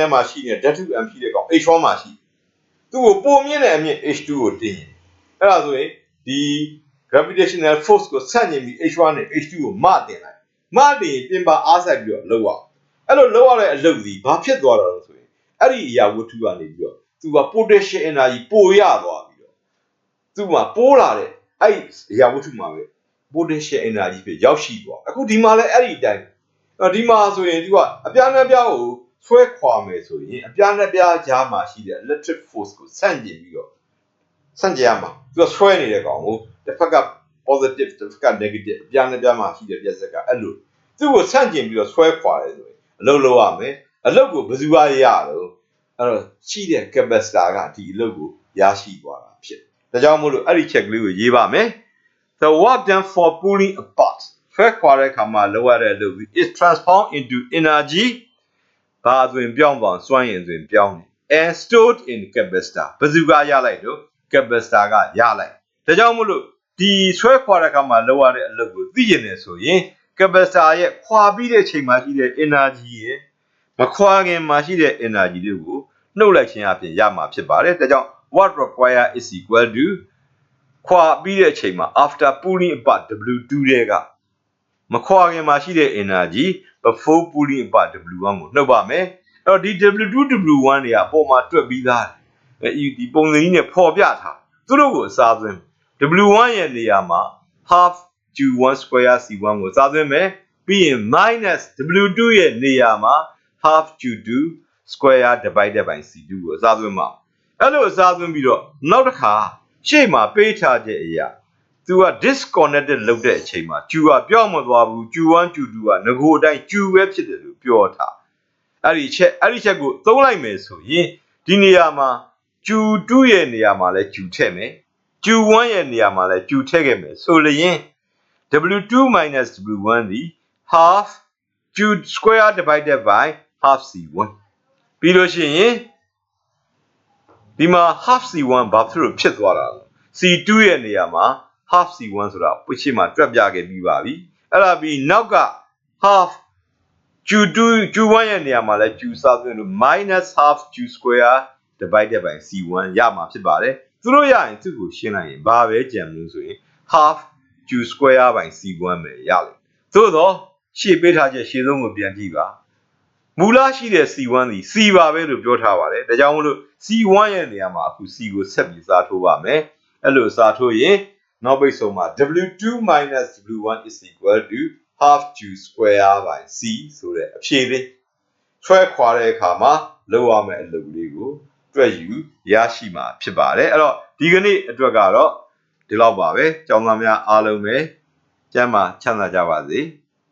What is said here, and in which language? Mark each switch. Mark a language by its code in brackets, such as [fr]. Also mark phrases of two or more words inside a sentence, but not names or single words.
[my] မှာရှိတဲ့ဓာတ်ထု M ရှိတဲ့ကောင် H1 မှာရှိသူ့ကိုပုံမြင့်တဲ့အမြင့် H2 ကိုတင်ရင်အဲ့ဒါဆိုရင်ဒီ [en] gravitational force [my] ကိုဆန့်ကျင်ပြီး H1 နဲ့ H2 ကိုမတင်လိုက်မတင်ရင်ပြင်ပါအားစိုက်ပြီးတော့လုပ်ရအဲ့လိုလုပ်ရတဲ့အလုပ်ကြီးဘာဖြစ်သွားတာလဲဆိုရင်အဲ့ဒီအရာဝတ္ထုကနေပြီးတော့သူက [en] potential energy [my] ပိုရသွားပြီးတော့သူ့မှာပိုးလာတဲ့အဲ့ဒီအရာဝတ္ထုမှာပဲ [en] potential energy [my] ပဲရောက်ရှိသွားအခုဒီမှာလည်းအဲ့ဒီအတိုင်းဒီမှာဆိုရင်သူကအပြားနဲ့ပြားကိုဆွဲခွာမယ်ဆိုရင်အပြားနဲ့ပြားကြားမှာရှိတဲ့ [en] electric force [my] ကိုဆန့်ကျင်ပြီးတော့ဆန့်ကျင်ရမှာသူကဆွဲနေတဲ့ကောင်ကိုတစ်ဖက်က positive တစ်ဖက်က negative အပြားနဲ့ပြားမှာရှိတဲ့ပြက်ဆက်ကအဲ့လိုသူ့ကိုဆန့်ကျင်ပြီးတော့ဆွဲခွာတယ်ဆိုရင်အလုပ်လုပ်ရမယ်အလုပ်ကိုဘယ်သူကရတော့ အဲ့တော့ရှိတဲ့ capacitor ကဒီအလုပ်ကိုရရှိသွားတာဖြစ်ဒါကြောင့်မို့လို့အဲ့ဒီချက်ကလေးကိုရေးပါမယ် [en] the work done for pulling apart [my] ဆွဲခွာတဲ့အခါမှာလုပ်ရတဲ့အလုပ် [en] is transformed into energy [my] ဘာဆိုရင်ပြောင်းသွားစွမ်းရည်ဆိုရင်ပြောင်းတယ် [en] and stored in capacitor [my] ဘယ်သူကရလိုက် တော့ capacitor ကရလိုက်ဒါကြောင့်မို့လို့ဒီဆွဲခွာတဲ့အခါမှာလုပ်ရတဲ့အလုပ်ကိုသိကျင်တယ်ဆိုရင် capacitor ရဲ့ခွာပြီးတဲ့အချိန်မှာရှိတဲ့ energy ရဲ့မခွာခင်မှာရှိတဲ့ energy တွေကိုနှုတ်လိုက်ခြင်းအပြင်ရ မှာဖြစ်ပါတယ်ဒါကြောင့် [en] what require is equal to [my] ခွာပြီးတဲ့အချိန်မှာ [en] after pulling apart [my] W2 တွေကမခွာခင်မှာရှိတဲ့ energy [en] before pulling apart [my] W1 ကိုနှုတ်ပါမယ်အဲ့ တော့ဒီ W2 W1 တွေကအပေါ်မှာတွက်ပြီးသားဒီပုံစံကြီးနဲ့ပေါ်ပြထားသူတို့ကိုအစားသွင်း W1 ရဲ့နေရာမှာ half Q1 square C1 ကိုအစားသွင်းမယ်ပြီးရင် minus W2 ရဲ့နေရာမှာ [en] half Q2 square divided by C2 [my] ကိုအစားသွင်းပါအဲ့လိုအစားသွင်းပြီးတော့နောက်တစ်ခါရှေ့မှာပေးထားတဲ့အရာသူက disconnected လုပ်တဲ့အချိန်မှာ Q ကပြောင်းမသွားဘူး Q1 Q2 ကငကိုအတိုင်း Q ပဲဖြစ်တယ်လို့ပြောထားအဲ့ဒီချက်ကိုသုံးလိုက်မယ်ဆိုရင်ဒီနေရာမှာ Q2 ရဲ့နေရာမှာလဲ Q ထည့်မယ် Q1 ရဲ့နေရာမှာလဲ Q ထည့်ခဲ့မယ်ဆိုလျင် [en] W2 minus W1 [my] ဒီ [en] half Q square divided by half C1 [my] ပြီးလို့ရှိရင်ဒီမှာ half C1 ဘာဖြစ်သွားတာလဲ C2 ရဲ့နေရာမှာ half C1 ဆိုတာပြည့်မှာတွက်ပြခဲ့ပြီးပါပြီအဲ့ဒါပြီးနောက်က half Q1 ရဲ့နေရာမှာလဲ Q စားသွင်းလို့ [en] minus half Q square divided by C1 [my] ရမှာဖြစ်ပါတယ်သူတို့ရရင်သူ့ကိုရှင်းလိုက်ရင်ဘာ ပဲကြံလို့ဆိုရင် [en] half Q square by C1 [my] ပဲရလိမ့်သို့တော့ရှေ့ပေးထားချက်ရှေ့ဆုံးကိုပြန်ကြည့်ပါ မူလရှိတဲ့ C1 ဒီ C ပါပဲလို့ပြောထားပါတယ်ဒါကြောင့်မို့လို့ C1 ရဲ့နေရာမှာအခု C ကိုဆက်ပြီးစားထိုးပါမယ်အဲ့လိုစားထိုးရင်နောက်ပိတ်ဆုံးမှာ [en] W2 minus W1 is equal to half Q square by C [my] ဆိုတဲ့အဖြေလေးဆွဲခွာတဲ့အခါမှာလောက်ရမယ့်အလုပ်လေးကိုတွက်ယူရရှိမှာဖြစ်ပါတယ်အဲ့တော့ဒီကနေ့အတွက်ကတော့ဒီလောက်ပါပဲကျောင်းသားများအားလုံးပဲကျမ်းမာချမ်းသာကြပါစေ